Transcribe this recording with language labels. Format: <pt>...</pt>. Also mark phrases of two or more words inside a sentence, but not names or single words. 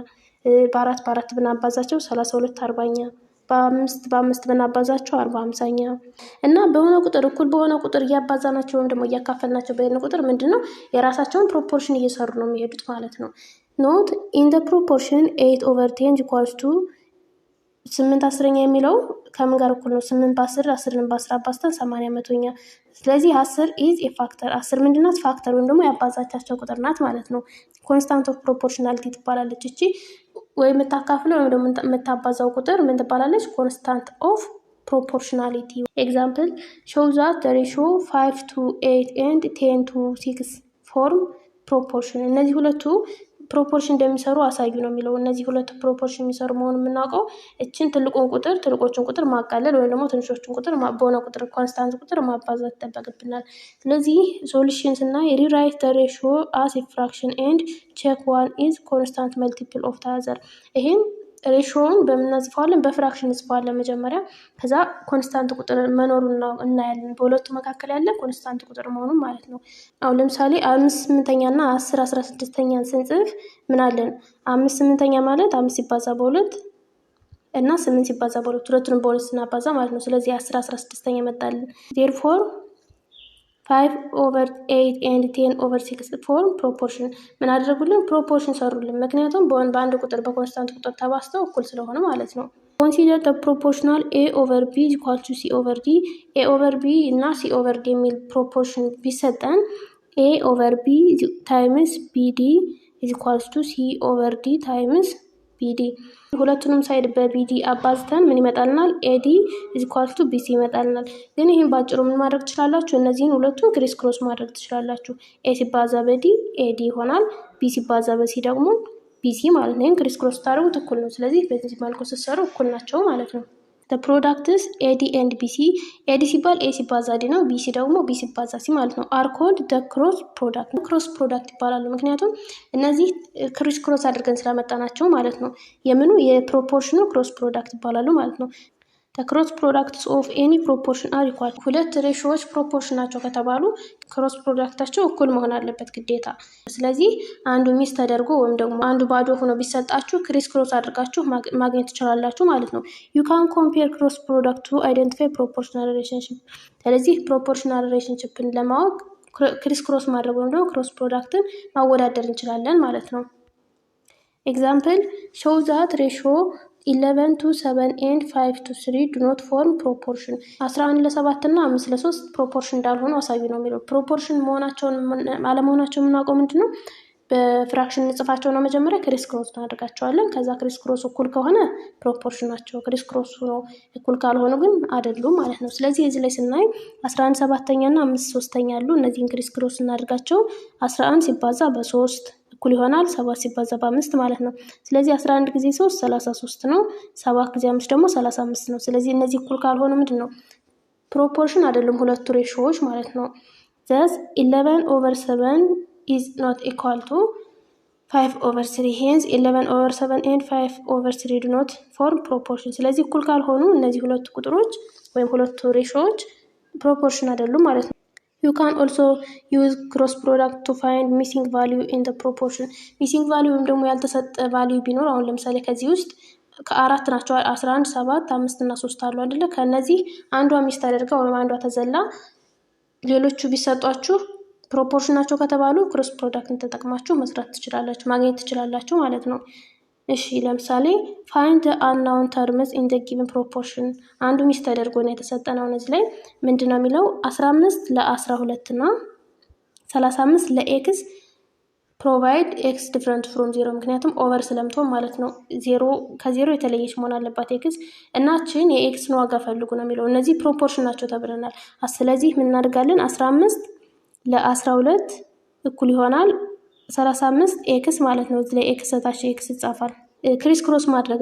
<am>በ4 ብናባዛቸው 32/40፣ በ5 ብናባዛቸው 40/50 እና በሆነ ቁጥር እኩል በሆነ ቁጥር እያባዛናቸው ወይም ደግሞ እያካፈልናቸው በሄድን ቁጥር ምንድነው የራሳቸውን ፕሮፖርሽን እየሰሩ ነው የሚሄዱት ማለት ነው።</am> <en>not in the proportion</en> <am>8/10</am> <en>equals to</en> <am>8/10 የሚለው ከምን ጋር እኩል ነው? 8 በ10 10ን በ10 አባዝተን 80/100። ስለዚህ</am> <en>10 is a factor።</en> <am>10 ምንድናት? ፋክተር ወይም ደግሞ ያባዛቻቸው ቁጥር ናት ማለት ነው።</am> <en>constant of proportionality</en> <am>ትባላለች እቺ። ወይ የምታካፍለው ወይም ደግሞ የምታባዛው ቁጥር ምን ትባላለች?</am> <en>constant of proportionality።</en> <am>ኤግዛምፕል</am> <en>show that the ratio 5/8 and 10/6 form proportion።</en> <am>እነዚህ ሁለቱ ፕሮፖርሽን እንደሚሰሩ አሳዩ ነው የሚለው። እነዚህ ሁለቱ ፕሮፖርሽን የሚሰሩ መሆኑን የምናውቀው እችን ትልቆችን ቁጥር ማቃለል ወይም ደግሞ ትንሾችን ቁጥር በሆነ ቁጥር ኮንስታንት ቁጥር ማባዛት ይጠበቅብናል። ስለዚህ ሶሉሽን ስናይ ሪራይት</am> <en>the ratio as a fraction and check one is constant multiple of the other።</en> <am>ይሄን ሬሾውን በምናጽፈዋለን በፍራክሽን እንጽፈዋለን መጀመሪያ፣ ከዛ ኮንስታንት ቁጥር መኖሩን እናያለን። በሁለቱ መካከል ያለ ኮንስታንት ቁጥር መሆኑን ማለት ነው። አሁን ለምሳሌ 5/8 እና 10/16 ስንጽፍ ምን አለን? 5/8 ማለት 5 ሲባዛ በ2 እና 8 ሲባዛ በ2፣ ሁለቱንም በ2 ስናባዛ ማለት ነው። ስለዚህ 10/16 መጣልን።</am> <en>therefore 5/8 and 10/6 form proportion።</en> <am>ምን አደረጉልን? ፕሮፖርሽን ሰሩልን። ምክንያቱም በአንድ ቁጥር በኮንስታንት ቁጥር ተባዝተው እኩል ስለሆነ ማለት ነው።</am> <en>consider the proportional a/b is equal to c/d።</en> <am>a/b እና c/d የሚል ፕሮፖርሽን ቢሰጠን</am> <en>a/b times bd is equals to C/D times BD</en> <am>ሁለቱንም ሳይድ በBD አባዝተን ምን ይመጣልናል?</am> <en>AD is equals to BC</en> <am>ይመጣልናል። ግን ይሄን ባጭሩ ምን ማድረግ ትችላላችሁ? እነዚህን ሁለቱን</am> <en>criss cross</en> <am>ማድረግ ትችላላችሁ። A ሲባዛ በD AD ይሆናል። B ሲባዛ በC ደግሞ BC ማለት ነው። ይሄን</am> <en>criss cross</en> <am>ታደርጉት እኩል ነው። ስለዚህ በዚህ መልኩ ስትሰሩ እኩል ናቸው ማለት ነው።</am> <en>the products AD and BC</en> <am>AD ሲባል A ሲባዛ D ነው። BC ደግሞ B ሲባዛ C ማለት ነው።</am> <en>are called the cross product</en> <am>ይባላሉ። ምክንያቱም እነዚህ</am> <en>criss cross</en> <am>አድርገን ስላመጣናቸው ማለት ነው። የምኑ የፕሮፖርሽኑ</am> <en>cross product</en> <am>ይባላሉ ማለት ነው።</am> <en>the cross products of any proportion are equal</en> <am>ሁለት ሬሾዎች ፕሮፖርሽን ናቸው ከተባሉ</am> <en>cross product</en> <am>እኩል መሆን አለበት ግዴታ። ስለዚህ አንዱ ሚስ ተደርጎ ወይም ደግሞ አንዱ ባዶ ሆኖ ቢሰጣችሁ</am> <en>criss cross</en> <am>አድርጋችሁ ማግኘት ትችላላችሁ ማለት ነው።</am> <en>you can compare cross product to identify proportional relationship</en> <am>ስለዚህ</am> <en>proportional relationship</en> <am>ለማወቅ</am> <en>criss cross</en> <am>ማድረግ ወይም ደግሞ</am> <en>cross product</en> <am>ማወዳደር እንችላለን ማለት ነው።</am> <en>example show that ratio 11 to 7 and 5 to 3 do not form proportion</en> <am>11 ለ7 እና 5 ለ3 ፕሮፖርሽን እንዳልሆኑ አሳዩ ነው የሚለው። ፕሮፖርሽን መሆናቸውን አለመሆናቸውን የምናውቀው ምንድነው? በፍራክሽን እንጽፋቸው ነው። መጀመሪያ</am> <en>criss cross</en> <am>እናደርጋቸዋለን። ከዛ</am> <en>criss cross</en> <am>እኩል ከሆነ ፕሮፖርሽን ናቸው።</am> <en>criss cross</en> <am>ነው እኩል ካልሆኑ ግን አይደሉም ማለት ነው። ስለዚህ እዚህ ላይ ስናይ 11 ሰባተኛ እና 5 ሶስተኛ አሉ። እነዚህን</am> <en>criss cross</en> <am>እናደርጋቸው 11 ሲባዛ በ3 እኩል ይሆናል 7 ሲባዛ በ5 ማለት ነው። ስለዚህ 11 ጊዜ 3 33 ነው። 7 ጊዜ 5 ደግሞ 35 ነው። ስለዚህ እነዚህ እኩል ካልሆኑ ምንድነው? ፕሮፖርሽን አይደሉም ሁለቱ ሬሾዎች ማለት ነው።</am> <en>thus 11/7 is not equal to 5/3 hence 11/7 and 5/3 do not form proportion</en> <am>ስለዚህ እኩል ካልሆኑ እነዚህ ሁለቱ ቁጥሮች ወይም ሁለቱ ሬሾዎች ፕሮፖርሽን አይደሉም ማለት ነው።</am> <en>you can also use cross product to find missing value</en> <am>in the proportion missing value ወይም ደግሞ ያልተሰጠ value ቢኖር አሁን ለምሳሌ ከዚህ ውስጥ ከአራት ናቸው 11 7 5 እና 3 አሉ አይደለ? ከነዚህ አንዷ ሚስ ተደርጋ ወይም አንዷ ተዘላ ሌሎቹ ቢሰጧችሁ ፕሮፖርሽናቸው ከተባሉ</am> <en>cross product</en> <am>ተጠቅማችሁ መስራት ትችላላችሁ ማግኘት ትችላላችሁ ማለት ነው። እሺ ለምሳሌ</am> <en>find the unknown terms in the given proportion</en> <am>አንዱ ሚስ ተደርጎ ነው የተሰጠነው። እዚህ ላይ ምንድነው የሚለው 15 ለ12 እና 35 ለx</am> <en>provide x different from 0</en> <am>ምክንያቱም ኦቨር ስለምትሆን ማለት ነው። ከዜሮ የተለየች መሆን አለባት x እናችን የኤክስን ዋጋ ፈልጉ ነው የሚለው። እነዚህ ፕሮፖርሽን ናቸው ተብለናል። ስለዚህ ምን እናደርጋለን? 15 ለ12 እኩል ይሆናል 35 ኤክስ ማለት ነው። እዚህ ላይ ኤክስ ታች ኤክስ ይጻፋል።</am> <en>criss cross</en> <am>ማድረግ</am>